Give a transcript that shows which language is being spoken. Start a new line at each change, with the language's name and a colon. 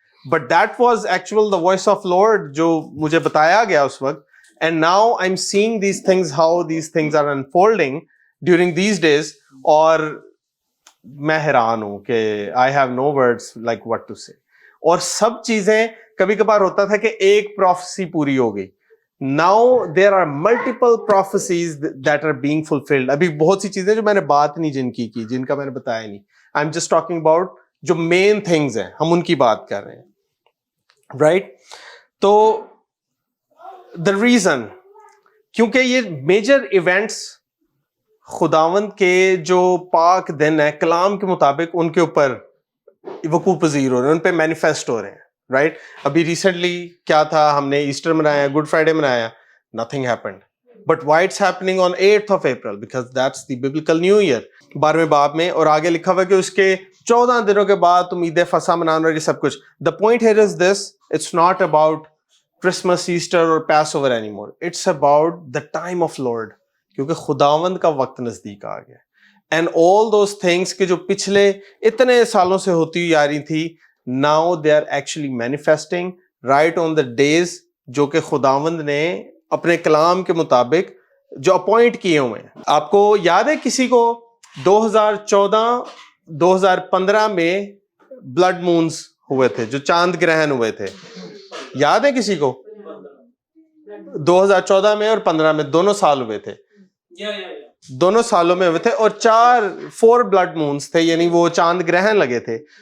English: but that was actual the voice of lord
Urdu: جو مجھے بتایا گیا اس وقت.
English: And now I am seeing these things, how these things are unfolding during these days.
Urdu: اور میں حیران ہوں کہ
English: I have no words like what to say.
Urdu: اور سب چیزیں، کبھی کبھار ہوتا تھا کہ ایک پروفیسی پوری ہو گئی.
English: Now there are multiple prophecies that are being fulfilled.
Urdu: ابھی بہت سی چیزیں جو میں نے بات نہیں جن کا میں نے بتایا نہیں.
English: I'm just talking about
Urdu: جو main things ہیں، ہم ان کی بات کر رہے ہیں، right? تو the reason، کیونکہ یہ میجر ایونٹس خداوند کے جو پاک دن ہے، کلام کے مطابق ان کے اوپر وقوع پذیر ہو رہے ہیں، ان پہ مینیفیسٹ ہو رہے ہیں، رائٹ؟ ابھی ریسنٹلی کیا تھا، ہم نے ایسٹر منایا، گڈ فرائیڈے منایا،
English: nothing happened. But why it's happening on 8th of April? Because that's the biblical new year.
Urdu: 12ویں باب میں، اور آگے لکھا ہوا ہے کہ اس کے 14 دنوں کے بعد تم عید فصح منانا، اور یہ سب کچھ.
English: The point here is this: it's not about Christmas, Easter or Passover anymore. It's about the time of Lord.
Urdu: کیونکہ خداوند کا وقت نزدیک آ گیا.
English: And all those things
Urdu: کہ جو پچھلے اتنے سالوں سے ہوتی ہوئی آ رہی تھی،
English: now they are actually manifesting right on the days
Urdu: جو کہ خداوند نے اپنے کلام کے مطابق جو اپوائنٹ کیے ہوئے ہیں. آپ کو یاد ہے کسی کو 2015 میں بلڈ مونز ہوئے تھے، جو چاند گرہن ہوئے تھے؟ یاد ہے کسی کو؟ 2014 میں اور 15 میں دونوں سال ہوئے تھے، دونوں سالوں میں ہوئے تھے، اور 4 بلڈ مونز تھے، یعنی وہ چاند گرہن لگے تھے.